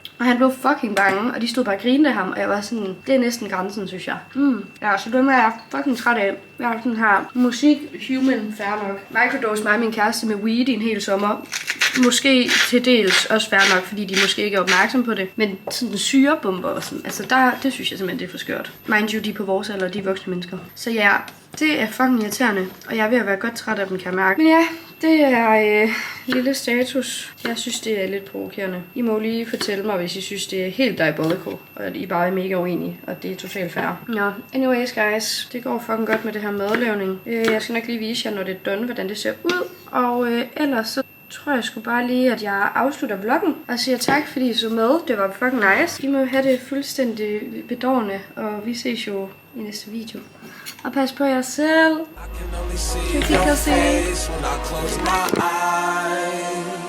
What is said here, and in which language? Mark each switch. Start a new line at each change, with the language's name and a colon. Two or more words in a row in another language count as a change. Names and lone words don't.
Danish: Og han blev fucking bange, og de stod bare og grinede af ham, og jeg var sådan, det er næsten grænsen, synes jeg. Ja, så dem er jeg fucking træt af. Jeg har sådan her musik, human, fair nok. Microdose mig og min kæreste med weed i en hel sommer. Måske til dels også fair nok, fordi de måske ikke er opmærksom på det. Men sådan syrebomber og sådan, altså det synes jeg simpelthen, det er for skørt.
English: Mind you,
Danish: de er på vores alder, de er voksne mennesker. Så ja, det er fucking irriterende, og jeg er ved at være godt træt af dem, kan jeg mærke. Men ja, det er lille status. Jeg synes, det er lidt provokerende. I må lige fortælle mig, hvis I synes, det er helt diabolical, og I bare er mega uenige, og det er totalt fair. Nå,
English: anyways guys,
Danish: det går fucking godt med det her madlavning. Jeg skal nok lige vise jer, når det er done, hvordan det ser ud. Og ellers så tror jeg sgu bare lige, at jeg afslutter vloggen og siger tak, fordi I så med. Det var
English: fucking nice.
Danish: I må have det fuldstændig bedårende, og vi ses jo i næste video. Og pas på jer selv.
English: I can only see your face when I close my eyes.